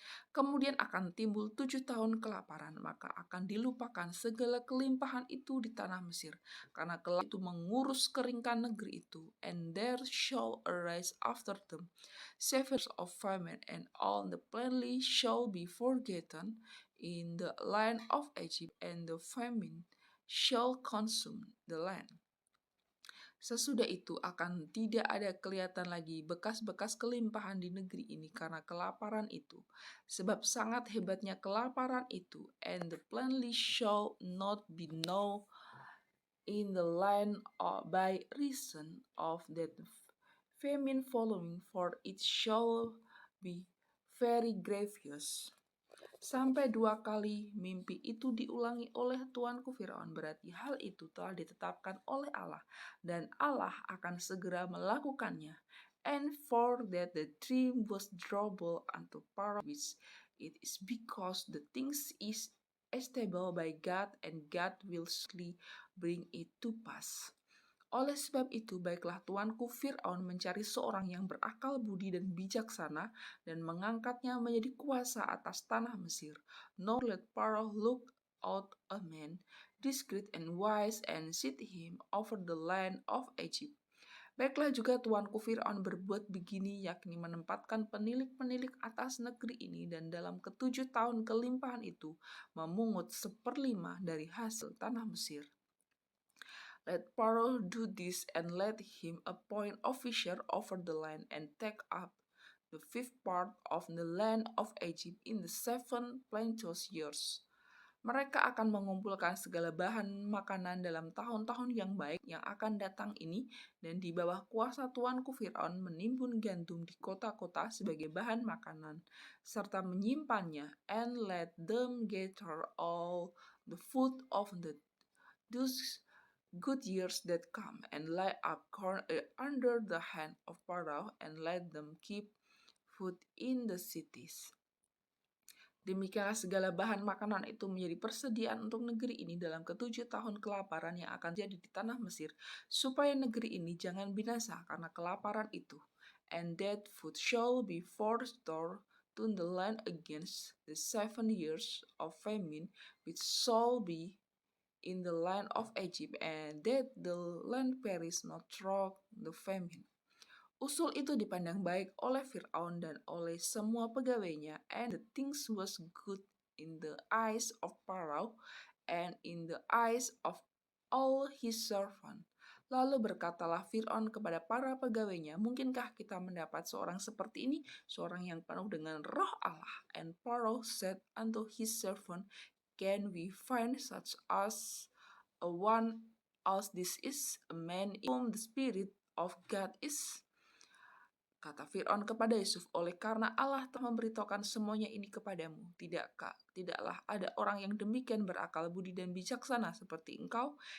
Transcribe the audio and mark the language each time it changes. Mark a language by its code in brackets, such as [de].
[id] Kemudian akan timbul 7 tahun kelaparan, maka akan dilupakan segala kelimpahan itu di tanah Mesir, karena kelak itu mengurus keringkan negeri itu. [en] And there shall arise after them 7 years of famine, and all the plenty shall be forgotten in the land of Egypt, and the famine shall consume the land. [id] Sesudah itu akan tidak ada kelihatan lagi bekas-bekas kelimpahan di negeri ini karena kelaparan itu. Sebab sangat hebatnya kelaparan itu, [en] and the plenty shall not be known in the land by reason of that famine following, for it shall be very grievous. [id] Sampai 2 kali mimpi itu diulangi oleh Tuanku Firaun, berarti hal itu telah ditetapkan oleh Allah, dan Allah akan segera melakukannya. [en] And for that the dream was trouble unto Pharaoh, which it is because the things is established by God, and God will surely bring it to pass. [id] Oleh sebab itu, baiklah Tuanku Fir'aun mencari seorang yang berakal budi dan bijaksana dan mengangkatnya menjadi kuasa atas tanah Mesir. [en] Nor let Pharaoh look out a man discreet and wise and set him over the land of Egypt. [id] Baiklah juga Tuanku Fir'aun berbuat begini, yakni menempatkan penilik-penilik atas negeri ini, dan dalam ke-7 tahun kelimpahan itu memungut 1/5 dari hasil tanah Mesir. [en] Let Pharaoh do this, and let him appoint officer over the land, and take up the 5th part of the land of Egypt in the 7 plenteous years. [id] Mereka akan mengumpulkan segala bahan makanan dalam tahun-tahun yang baik yang akan datang ini, dan di bawah kuasa Tuanku Fir'aun menimbun gandum di kota-kota sebagai bahan makanan, serta menyimpannya. [en] And let them gather all the food of those good years that come, and lay up corn under the hand of Pharaoh, and let them keep food in the cities. [id] Demikianlah segala bahan makanan itu menjadi persediaan untuk negeri ini dalam ke-7 tahun kelaparan yang akan jadi di tanah Mesir, supaya negeri ini jangan binasa karena kelaparan itu. [en] And that food shall be for store to the land against the 7 years of famine, which shall be in the land of Egypt, and that the land perish not through the famine. [id] Usul itu dipandang baik oleh Fir'aun dan oleh semua pegawainya, [en] and the things was good in the eyes of Pharaoh and in the eyes of all his servants. [id] Lalu berkatalah Fir'aun kepada para pegawainya, mungkinkah kita mendapat seorang seperti ini, seorang yang penuh dengan roh Allah? [en] And Pharaoh said unto his servant, can we find such as a one as this is, a man in whom the Spirit of God is? [id] Kata Fir'aun kepada Yusuf, oleh karena Allah telah memberitahukan semuanya ini kepadamu, tidaklah ada orang yang demikian berakal budi dan bijaksana seperti engkau.